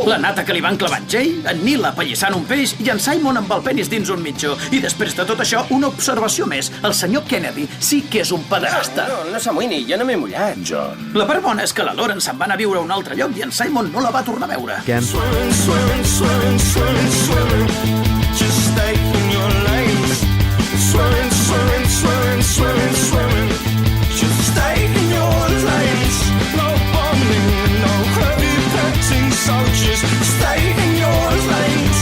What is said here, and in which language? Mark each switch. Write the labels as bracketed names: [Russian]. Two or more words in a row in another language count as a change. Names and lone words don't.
[Catalan] La nata que li van clavar en Jay, en Nil apallissant un peix i en Simon amb el penis dins un mitjó. I després de tot això, una observació més. El senyor Kennedy sí que és un pederasta. No s'amoïni, jo no m'he mullat. John. La part bona és que la Lauren se'n va anar a viure a un altre lloc i en Simon no la va tornar a veure. [English] Just stay in your lanes. Swimming. Just stay in your lanes. No bombing, no heavy petting soldiers. Stay in your lanes.